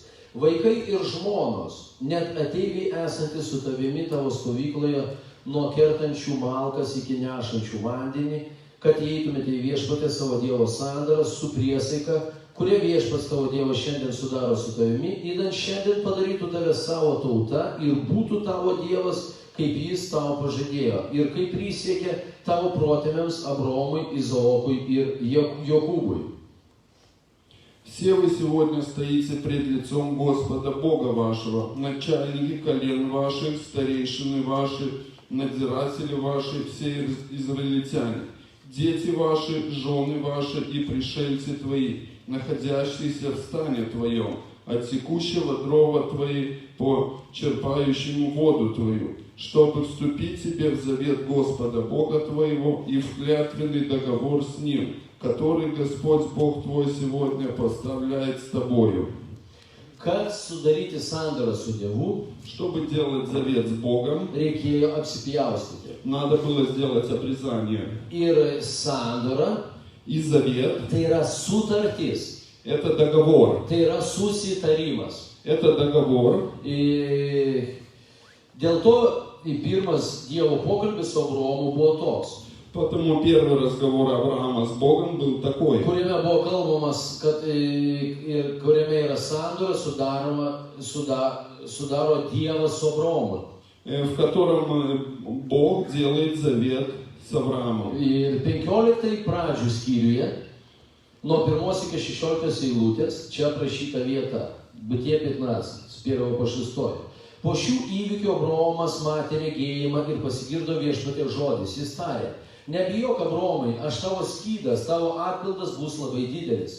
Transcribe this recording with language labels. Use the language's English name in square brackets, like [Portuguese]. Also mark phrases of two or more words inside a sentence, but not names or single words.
[Lithuanian] Vaikai ir žmonos, net ateiviai esantys su tavimi tavo stovykloje, nuo kertančių malkas iki nešančių vandenį, kad įeitumėte į viešpatę savo Dievo sandarą su priesaika, kurie viešpats tavo Dievas šiandien sudaro su tavimi, įdant šiandien padarytų tave savo tauta ir būtų tavo Dievas, kaip jis tau pažadėjo ir kaip prisiekė tavo protėviams Abraomui, Izaokui ir Jokūbui. [Russian] все вы сегодня стоите пред лицом Господа Бога вашего, начальники колен ваших, старейшины ваши, надзиратели ваши, все израильтяне, дети ваши, жены ваши и пришельцы твои, находящиеся в стане твоем, от текущего дрова твои по черпающему воду твою, чтобы вступить тебе в завет Господа Бога твоего и в клятвенный договор с Ним, который Господь Бог твой сегодня поставляет с тобою. [Lithuanian] Kad sudaryti sandorą su Dievu, [Russian] Чтобы делать завет с Богом, [Lithuanian] reikėjo apsipjaustyti. [Russian] надо было сделать обрезание. [Lithuanian] Ir sandora [Russian] И завет [Lithuanian] tai yra sutartis, – [Russian] это договор. [Lithuanian] tai yra susitarimas. [Russian] Это договор. [Lithuanian] Dėl to pirmas Dievo pokalbis su Abraomu buvo toks, [Russian] Потому первый разговор Авраама с Богом был такой, [Lithuanian] kuriame buvo kalbamas, kad kuriame yra sandora sudaro Dievas su Abraomu. [Russian] в котором Бог делает завет с Авраамом. [Lithuanian] Ir 15 pradžių skyriuje, nuo 1 iki 16 eilutės, čia aprašyta vieta, [Russian] Bытие 15, с 1 по 6. [Lithuanian] Po šių įvykių Abraomas matė regėjimą ir pasigirdo viešpaties žodis. Jis tarė, nebijok Abraomai, aš tavo skydas, tavo atpildas bus labai didelis.